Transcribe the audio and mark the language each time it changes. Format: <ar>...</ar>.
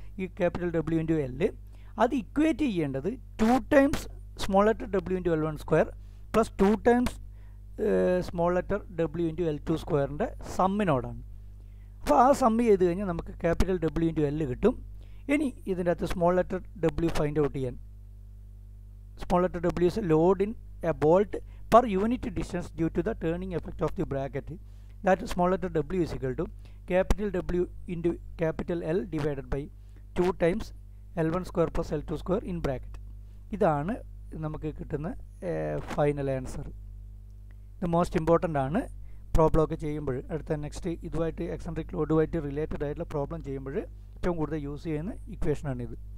<ml>ഈ capital W into L അത് equate ചെയ്യേണ്ടത് 2 times small letter W into L1 square plus 2 times small letter W into L2 സ്ക്വയറിൻ്റെ സമ്മിനോടാണ്. അപ്പോൾ ആ sum ചെയ്ത് കഴിഞ്ഞാൽ നമുക്ക് ക്യാപിറ്റൽ W ഇൻറ്റു L കിട്ടും. ഇനി ഇതിൻ്റെ അകത്ത്</ml> <en>Small letter W find out ചെയ്യാൻ, small letter W is load in a bolt per unit distance due to the turning effect of the bracket. That small letter W is equal to capital W into capital L divided by 2 times L1 square plus L2 square in bracket.</en> <ml>ഇതാണ് നമുക്ക് കിട്ടുന്ന final answer. ഇത് most important ആണ് problem ഒക്കെ ചെയ്യുമ്പോൾ. അടുത്ത next ഇതുമായിട്ട് eccentric ലോഡുമായിട്ട് related ആയിട്ടുള്ള പ്രോബ്ലം ചെയ്യുമ്പോൾ ഏറ്റവും കൂടുതൽ യൂസ് ചെയ്യുന്ന ഇക്വേഷനാണിത്.</ml>